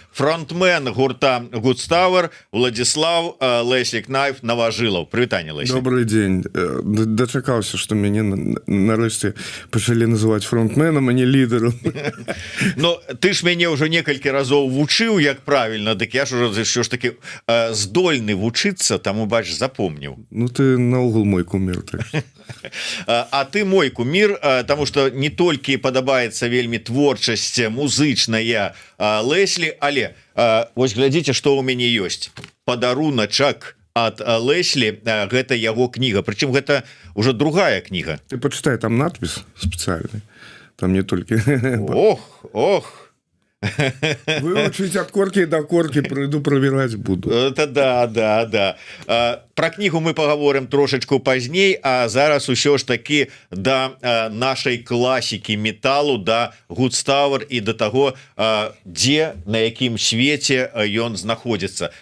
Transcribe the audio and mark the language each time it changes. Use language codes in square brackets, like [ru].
[ru] Фронтмен гурта Good Tower Владислав Леслі Кнайф Новожилов. [be] Прывітанне, Леслі. [ru] Добрый день. [be] Дочакался, что меня нарэшце пачалі называть фронтменом, а не лидером. Ну, ты ж мяне ўжо некалькі разоў вучыў, як правильно, дык я ж уже ўсё ж таки здольны вучыцца, таму, бач, запомніў. Ну, ты наогул мой кумир. Так. А ты мой кумир, тому что не толькі падабаецца вельмі творчасць музычная Леслі, але вось глядзіце, што ў мяне ёсць. Падаруначак ад Леслі, гэта яго кніга, прычым гэта уже другая кніга. [ru] Ты почитай, там надпись специальный. Там не только... Ох. Выучить от корки до корки, приду проверять буду. Это да. Про книгу мы поговорим трошечку пазней, [be] а зараз усё ж таки [ru] до нашей классики металлу, до Good Tower и до того, где, на якім свете ён знаходится.